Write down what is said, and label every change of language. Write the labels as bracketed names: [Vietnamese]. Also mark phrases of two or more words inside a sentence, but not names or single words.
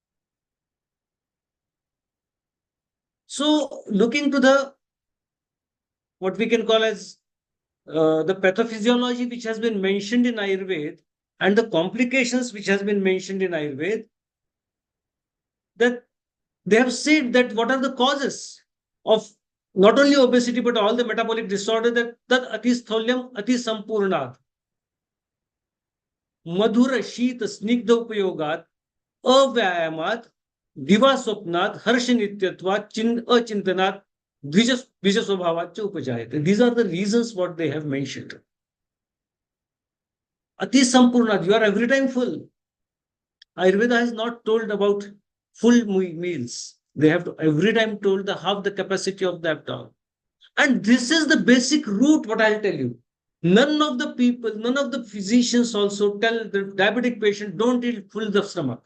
[English] So looking to the what we can call as the pathophysiology which has been mentioned in Ayurveda and the complications which has been mentioned in Ayurveda, that they have said that what are the causes of not only obesity but all the metabolic disorder, that [Sanskrit] अतिस्थौल्यम् अति सम्पूर्णात् मधुर शीत स्निग्ध उपयोगात अव्यायामात दिवा स्वप्नात हर्ष नित्यत्वात अचिंतनात द्विज स्वभावात उपजायते. [English] These are the reasons what they have mentioned. [Sanskrit] अति सम्पूर्णात्, [English] you are every time full. Ayurveda has not told about full meals. They have to every time told the half the capacity of the abdomen. And this is the basic root, what I'll tell you. None of the people, none of the physicians also tell the diabetic patient, don't eat full the stomach.